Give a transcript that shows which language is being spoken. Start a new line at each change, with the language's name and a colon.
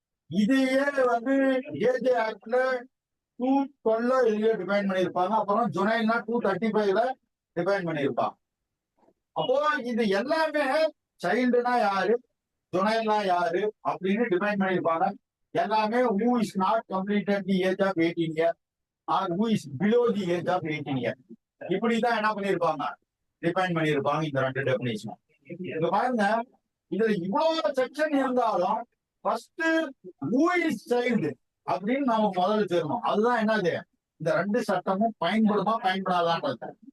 Tamil: இதையே AJ ஆக்ட்ல 212 define பண்ணியிருப்பாங்க. அப்புறம் ஜுனைல்னா 235 டிஃபைன் பண்ணியிருப்பாங்க. அப்போ இது எல்லாமே சைல்டுனா யாரு, ஜுனைல்னா யாரு அப்படின்னு டிஃபைன் பண்ணியிருப்பாங்க. எல்லாமே
English: who is not completed the age of 18 years or who is below the age of 18 years.
Tamil: இப்படிதான் என்ன பண்ணியிருப்பாங்க, டிஃபைன் பண்ணியிருப்பாங்க இந்த ரெண்டு டெபினிஷன். இங்க பாருங்க, இதுல இவ்வளவு செக்ஷன் இருந்தாலும் ஃபர்ஸ்ட்
English: who is child
Tamil: அப்படின்னு நம்ம முதல்ல தெரியும். அதுதான் என்னது, இந்த ரெண்டு சட்டமும் பயன்படுமா பயன்படாதான்றது.